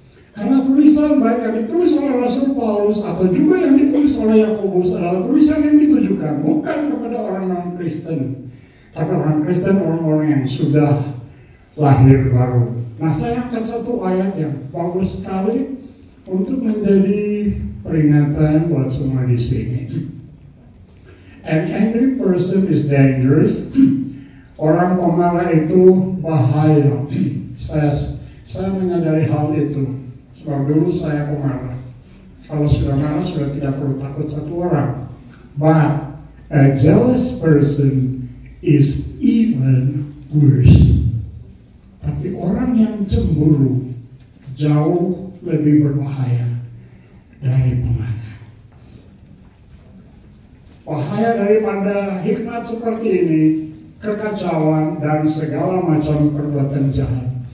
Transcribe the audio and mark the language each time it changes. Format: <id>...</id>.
<id>Karena tulisan baik yang ditulis oleh Rasul Paulus atau juga yang ditulis oleh Yakobus adalah tulisan yang ditujukan bukan kepada orang non-Kristen, tapi orang Kristen, orang-orang yang sudah lahir baru. Nah, saya angkat satu ayat yang bagus sekali untuk menjadi peringatan buat semua di sini.</id> <en>An angry person is dangerous.</en> <id>Orang pemarah itu bahaya. Saya menyadari hal itu. Sebab dulu saya pemarah. Kalau sudah marah sudah tidak perlu takut satu orang.</id> <en>But a jealous person is even worse.</en> <id>Tapi orang yang cemburu jauh lebih berbahaya dari pemarah. Bahaya daripada hikmat seperti ini, kekacauan dan segala macam perbuatan jahat.</id>